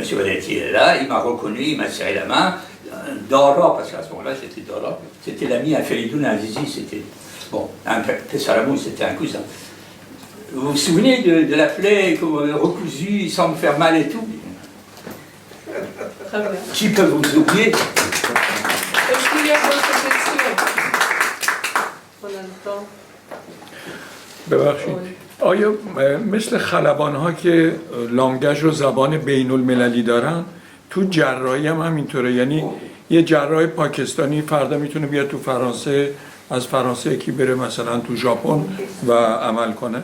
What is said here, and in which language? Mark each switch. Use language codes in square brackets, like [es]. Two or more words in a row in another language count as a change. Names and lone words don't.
[fr] Valayati est là, il m'a reconnu, il m'a serré la main, Dora, parce qu'à ce moment-là c'était Dora, c'était l'ami à Feridoun Azizi, c'était, bon, un Pessalamou, c'était un cousin. Vous vous souvenez de la plaie recousue, sans me faire mal et tout? Très bien. Qui peut vous oublier? Est-ce qu'il y a d'autres questions? On a le temps. [fa] ببخشید آیا مثل خلبان ها که لانگاژ و زبان بین المللی دارن تو جراحی هم همینطوره؟ یعنی یه جراح پاکستانی فردا میتونه بیاد تو فرانسه، از فرانسه یکی بره مثلا تو ژاپن و عمل کنه؟